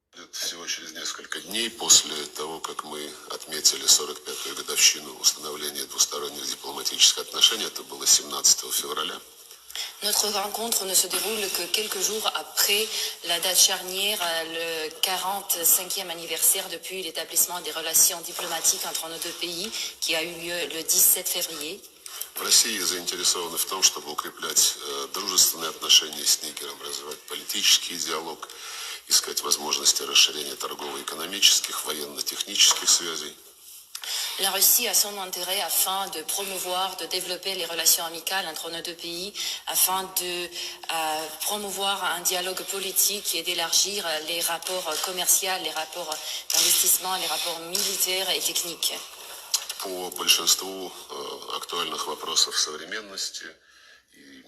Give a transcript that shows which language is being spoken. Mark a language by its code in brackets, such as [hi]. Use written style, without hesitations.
[ru] Всего через несколько дней после того, как мы отметили 45-ю годовщину установления двусторонних дипломатических отношений, это было 17 февраля. [fr] Notre rencontre ne se déroule que quelques jours après la date charnière, le 45e anniversaire depuis l'établissement des relations diplomatiques entre nos deux pays, qui a eu lieu le 17 février. [ru] В России заинтересованы в том, чтобы укреплять дружественные отношения с Нигером, развивать политический диалог, искать возможности расширения торгово-экономических, военно-технических связей. [fr] La Russie a son intérêt afin de promouvoir, de développer les relations amicales entre nos deux pays, afin de promouvoir un dialogue politique et d'élargir les rapports commerciaux, les rapports d'investissement, les rapports militaires et techniques. [ru] По большинству актуальных вопросов современности и